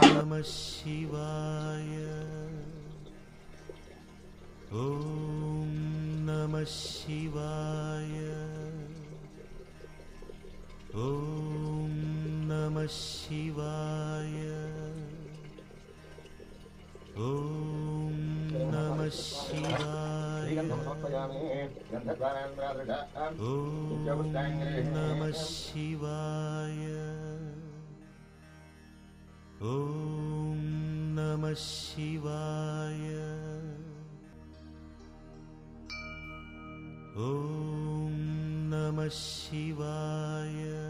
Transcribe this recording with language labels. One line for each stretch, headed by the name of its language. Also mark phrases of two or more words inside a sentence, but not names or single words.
Sanskrit: नमः शिवाय. ओम नमः शिवाय. ओम नमः शिवाय. ओम శ్రీగంధం సమర్పయామి గంధద్వారాంధ్రాదృఢ నమః శివాయ ఓం నమః శివాయ ఓం నమః శివాయ